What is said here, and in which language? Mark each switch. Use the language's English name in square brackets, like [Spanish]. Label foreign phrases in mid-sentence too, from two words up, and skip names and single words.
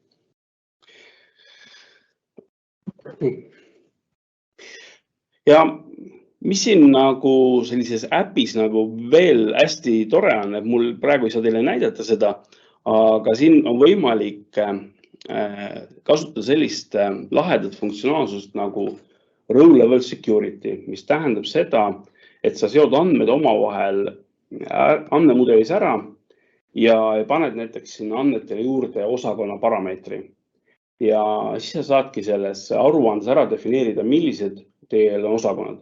[Estonian] Ja mis siin sellises äpis veel hästi tore on, et mul praegu ei saa teile näidata seda, aga siin on võimalik kasutada sellist lahedat funktsionaalsust nagu [English] row level security, [Estonian] mis tähendab seda, et sa seod andmed omavahel andmemudelis ära ja paned näiteks sinna andmetele juurde osakonna parameetri. Ja siis sa saadki selles aruandes ära defineerida, millised teil on osakonnad.